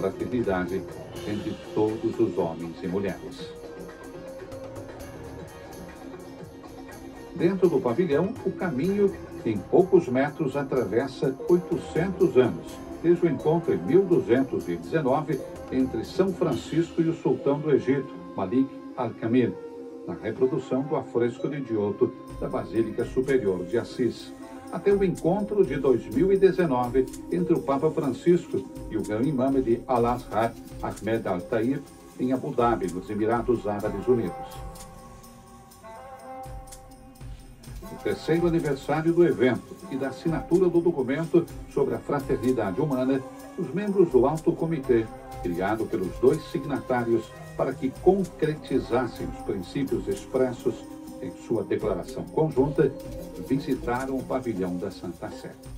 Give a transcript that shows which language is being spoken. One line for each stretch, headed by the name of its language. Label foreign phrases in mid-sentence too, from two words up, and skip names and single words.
Portuguese: fraternidade entre todos os homens e mulheres. Dentro do pavilhão, o caminho, em poucos metros, atravessa 800 anos, desde o encontro em 1219 entre São Francisco e o sultão do Egito, Malik al-Kamil, na reprodução do afresco de Giotto da Basílica Superior de Assis, até o encontro de 2019 entre o Papa Francisco e o grão imame de Al-Azhar, Ahmed Al-Taib, em Abu Dhabi, nos Emirados Árabes Unidos. O terceiro aniversário do evento e da assinatura do documento sobre a fraternidade humana, os membros do Alto Comitê, criado pelos dois signatários para que concretizassem os princípios expressos em sua declaração conjunta, visitaram o pavilhão da Santa Sé.